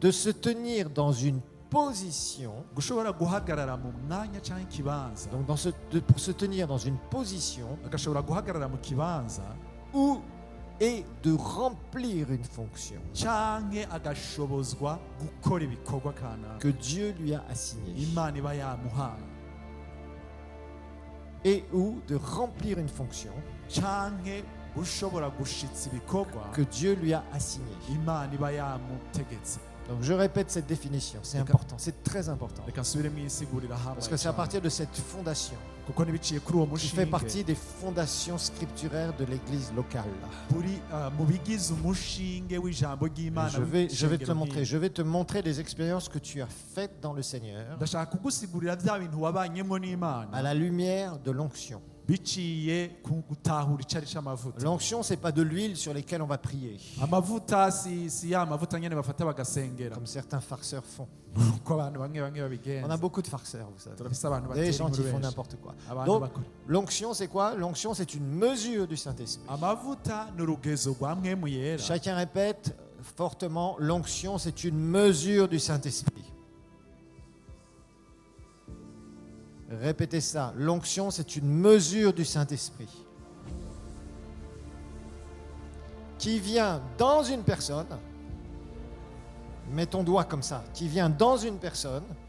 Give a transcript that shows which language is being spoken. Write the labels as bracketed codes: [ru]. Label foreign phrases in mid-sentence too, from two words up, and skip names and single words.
[fr] de se tenir dans une position, [rn] gushobora guhagarara mu mwanya canke ikibanza, [fr] donc pour se tenir dans une position [rn] agashobora guhagarara mu kibanza [fr] où et de remplir une fonction [rn] canke agashobozwa gukora ibikorwa kanaka [fr] que Dieu lui a assignée. [rn] Imana iba yamuhaye, [fr] Et ou de remplir une fonction [rn] canke gushobora gushitsa ibikorwa [fr] que Dieu lui a assignée. [rn] Imana iba yamutegetse. [fr] Donc je répète cette définition, c'est important, c'est très important. [rn] Reka nsubire mwisigurira [fr] Parce que c'est à [rn] hamwe [fr] partir de cette fondation [rn] kuko nibiciye kuri uwo [fr] qui fait [rn] mushinge [fr] partie des fondations scripturaires de l'église locale. [rn] kuri mu bigize umushinge w'ijambo [fr] Et [rn] ry'Imana. [fr] je vais te [rn] w'ishengero [fr] montrer, [rn] nk'iri. [fr] je vais te montrer les expériences que tu as faites dans le Seigneur [rn] ndashaka kugusigurira bya bintu wabanyemo [fr] à [rn] n'Imana [fr] la lumière de l'onction. [rn] biciye ku gutahura icari c'amavuta. [fr] L'onction, c'est pas de l'huile sur lesquelles on va prier, [rn] Amavuta si ya mavuta nyene bafata bagasengera [fr] comme certains farceurs font. [rn] uko abantu bamwe [fr] On a [rn] babigenza. [fr] beaucoup de farceurs, vous savez. [rn] turafise abantu [fr] Des [rn] batera [fr] gens qui [rn] inkuru [fr] font [rn] benshi. [fr] n'importe quoi. [rn] Abantu [fr] Donc, [rn] bakora. [fr] l'onction, c'est quoi? L'onction, c'est une mesure du Saint-Esprit. [rn] Amavuta ni urugezo rwa mwemu yera. [fr] Chacun répète fortement, l'onction, c'est une mesure du Saint-Esprit. Répétez ça, l'onction, c'est une mesure du Saint-Esprit qui vient dans une personne, mets ton doigt comme ça, qui vient dans une personne